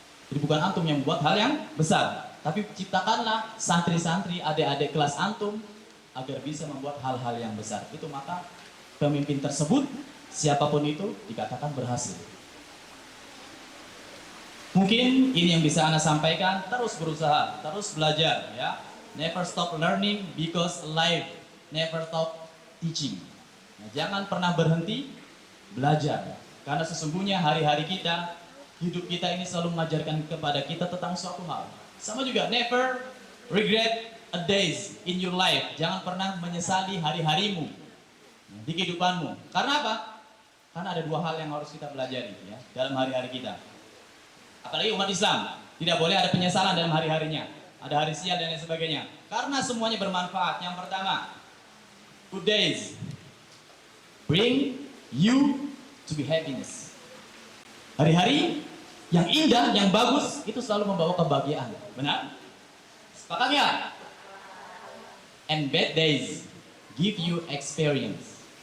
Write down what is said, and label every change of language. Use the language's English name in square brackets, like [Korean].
[Indonesian] Jadi bukan antum yang membuat hal yang besar, tapi ciptakanlah santri-santri, adik-adik kelas antum agar bisa membuat hal-hal yang besar. Itu maka pemimpin tersebut, siapapun itu, dikatakan berhasil. Mungkin ini yang bisa Anda sampaikan. Terus berusaha, terus belajar ya. [English] Never stop learning because life never stop teaching. [Indonesian] Nah, jangan pernah berhenti belajar. Karena sesungguhnya hari-hari kita, hidup kita ini selalu mengajarkan kepada kita tentang suatu hal. Sama juga, [English] never regret a days in your life. [Indonesian] Jangan pernah menyesali hari-harimu di kehidupanmu. Karena apa? Karena ada dua hal yang harus kita pelajari ya, dalam hari-hari kita. Apalagi umat Islam, tidak boleh ada penyesalan dalam hari-harinya. Ada hari sial dan lain sebagainya. Karena semuanya bermanfaat. Yang pertama, [English] good days bring you to be happiness. [Indonesian] Hari-hari yang indah, yang bagus, itu selalu membawa kebahagiaan. Benar? Sepakat ya? [English] And bad days give you experience.